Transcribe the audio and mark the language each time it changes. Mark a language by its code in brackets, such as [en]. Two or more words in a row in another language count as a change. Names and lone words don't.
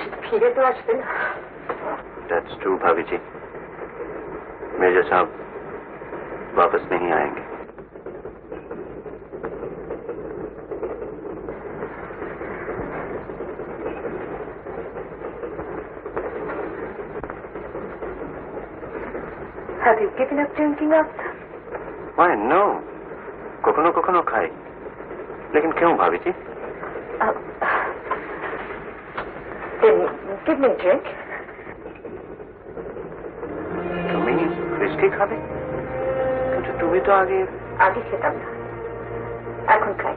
[bn] ফিরে তো আসবে না। [en] That's true, [hi] भाभी जी। मेजर साहब वापस नहीं आएंगे। [en] Have you given up drinking up? Why no? [bn] কখনো কখনো খাই, [hi] लेकिन क्यों भाभी जी? [en] Then give me a drink. [bn] তুমি হুইস্কি খাবে? কিন্তু তুমি তো আগে খেতাম না, এখন খাই।